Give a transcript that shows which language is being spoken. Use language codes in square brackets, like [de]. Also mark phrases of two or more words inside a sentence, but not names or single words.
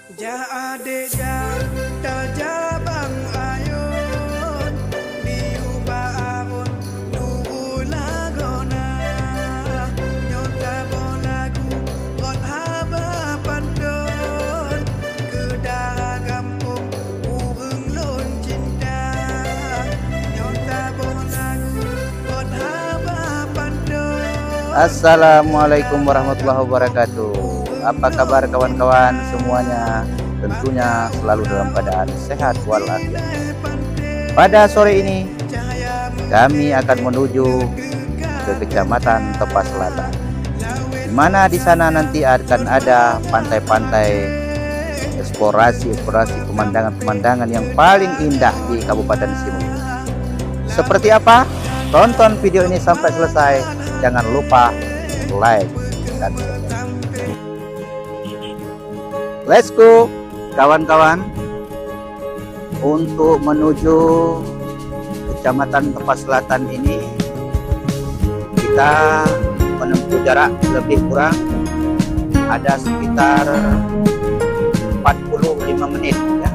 [ar] Ja ade ja tajabang ayun diuba aron nuulagona nyota bolagu kot haba pandon kedah kampung urung lon cinta nyota bolagu kot haba pandon. السلام عليكم ورحمة الله وبركاته. [id] Apa kabar kawan-kawan semuanya? Tentunya selalu dalam keadaan sehat walafiat. Pada sore ini kami akan menuju ke Kecamatan Tepas Selatan, di mana di sana nanti akan ada pantai-pantai, eksplorasi pemandangan-pemandangan yang paling indah di Kabupaten Simalungun. Seperti apa? Tonton video ini sampai selesai. Jangan lupa like dan share. [en] Let's go [id] kawan-kawan. Untuk menuju Kecamatan Tepas Selatan ini kita menempuh jarak lebih kurang ada sekitar 45 menit ya.